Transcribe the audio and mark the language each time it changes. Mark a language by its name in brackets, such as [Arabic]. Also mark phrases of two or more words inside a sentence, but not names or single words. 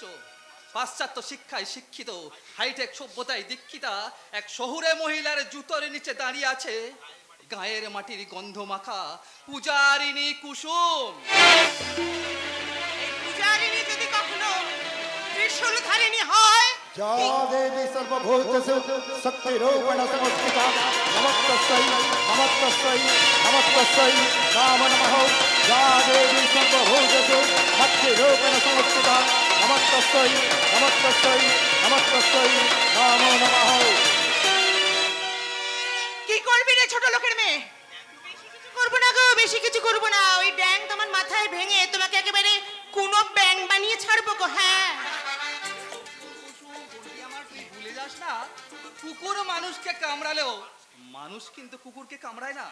[Bangla] পাশ্চাত্য শিক্ষায় শিক্ষিত, হাইটেক সভ্যতায় দীক্ষিতা এক শহুরে মহিলার জুতোর নিচে দাঁড়িয়ে আছে গায়ের মাটির গন্ধ মাখা পূজারিনী কুসুম। এই পূজারিনী যদি কখনো ত্রিশূলধারিণী হয়, [Sanskrit] या देवी सर्वभूतेषु शक्तिरूपेण संस्थिता नमस्तस्यै नमस्तस्यै नमस्तस्यै नमो नमः। या देवी सर्वभूतेषु शक्तिरूपेण संस्थिता नमस्तस्यै नमस्तस्यै नमस्तस्यै नमो नमः। [Bangla] কি করবি রে ছোট লোকের মেয়ে? করবো না গো, বেশি কিছু করবো না। ওই ড্যাং তোমার মাথায় ভেঙে তোমাকে একেবারে কোনো ব্যাং বানিয়ে ছাড়বো গো। হ্যাঁ, ভুলে যাস না, কুকুর মানুষকে কামড়ালেও মানুষ কিন্তু কুকুরকে কামড়ায় না।